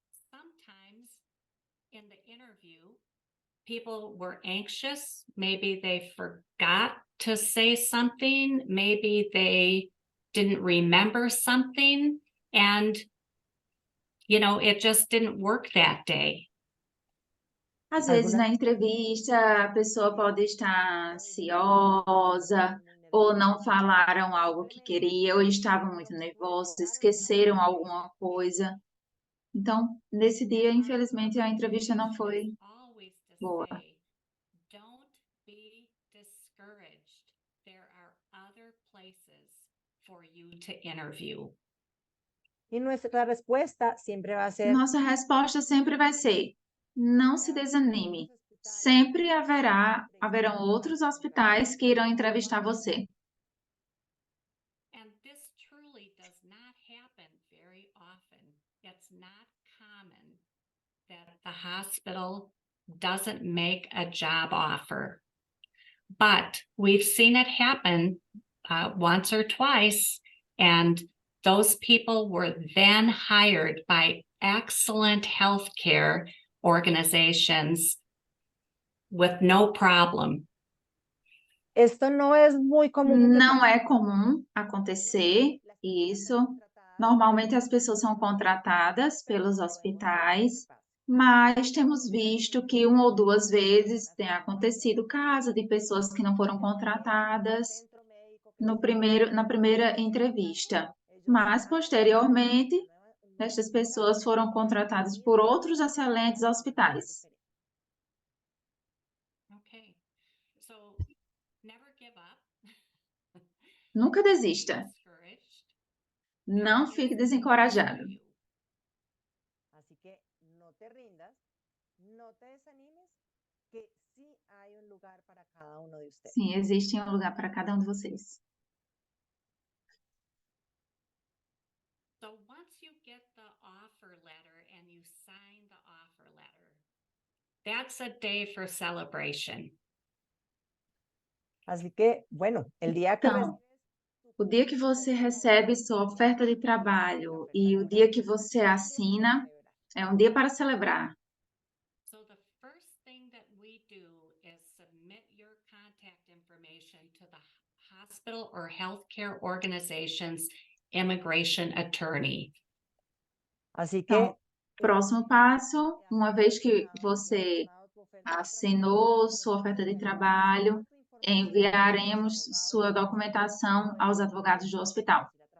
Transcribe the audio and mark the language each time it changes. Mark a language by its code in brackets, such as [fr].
[en] Sometimes in the interview, people were anxious. Maybe they forgot to say something. Maybe they didn't remember something. And, it just didn't work that day. [pt] Às vezes, na entrevista, a pessoa pode estar ansiosa, ou não falaram algo que queria, ou estavam muito nervosos, esqueceram alguma coisa. Então, nesse dia, infelizmente, a entrevista não foi [en] Always to [pt] boa. [en] say, don't be discouraged. There are other places for you to interview. [es] Y nuestra respuesta siempre va a ser, [pt] Nossa resposta sempre vai ser: não se desanime. Sempre haverão outros hospitais que irão entrevistar você. [en] And this truly does not happen very often. It's not common that the hospital doesn't make a job offer. But we've seen it happen once or twice, and those people were then hired by excellent healthcare organizations with no problem. [es] esto no es muy común. [pt] Não é comum acontecer isso. Normalmente as pessoas são contratadas pelos hospitais, mas temos visto que uma ou duas vezes tem acontecido caso de pessoas que não foram contratadas na primeira entrevista, mas posteriormente estas pessoas foram contratadas por outros excelentes hospitais. [en] Okay, so never give up. [pt] Nunca desista, [en] Discouraged. [pt] não fique desencorajado. [es] Así que no te rindas, no te desanimes, que sí hay un lugar para cada uno de ustedes. [pt] Sim, existe um lugar para cada um de vocês. [en] So once you get the offer letter and you sign the offer letter, that's a day for celebration. [es] Así que, bueno, el día que [pt] Então, o dia que você recebe sua oferta de trabalho e o dia que você assina é um dia para celebrar. [en] So the first thing that we do is submit your contact information to the hospital or healthcare organization's immigration attorney. [es] Así que [pt] Então, próximo passo, uma vez que você assinou sua oferta de trabalho, enviaremos sua documentação aos advogados do hospital.